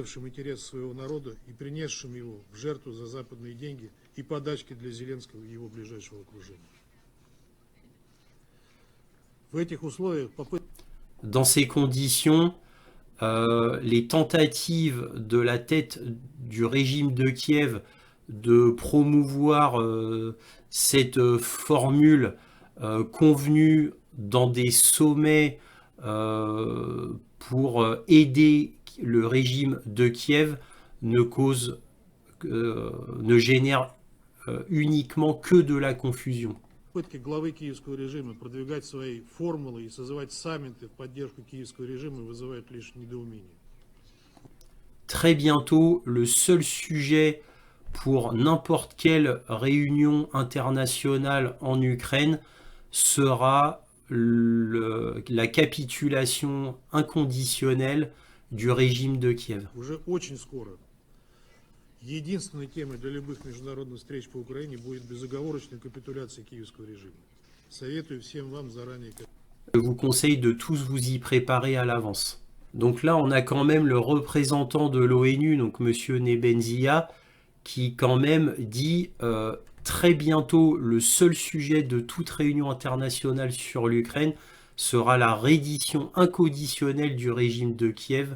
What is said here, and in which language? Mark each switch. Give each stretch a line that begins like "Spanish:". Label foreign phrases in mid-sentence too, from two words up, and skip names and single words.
French: Dans ces conditions, les tentatives de la tête du régime de Kiev de promouvoir cette formule convenue dans des sommets pour aider le régime de Kiev ne génère uniquement que de la confusion.
Russian: Главы киевского режима продвигать свои формулы и созывать саммиты в поддержку киевского режима вызывают лишь недоумение.
French: Très bientôt, le seul sujet pour n'importe quelle réunion internationale en Ukraine sera la capitulation inconditionnelle du régime de Kiev.
Russian: Уже очень скоро единственной темой для любых международных встреч по Украине будет безоговорочная капитуляция киевского режима. Советую всем вам заранее.
French: Je vous conseille de tous vous y préparer à l'avance. Donc là, on a quand même le représentant de l'ONU, donc monsieur Nebenzia, qui quand même dit très bientôt le seul sujet de toute réunion internationale sur l'Ukraine sera la reddition inconditionnelle du régime de Kiev.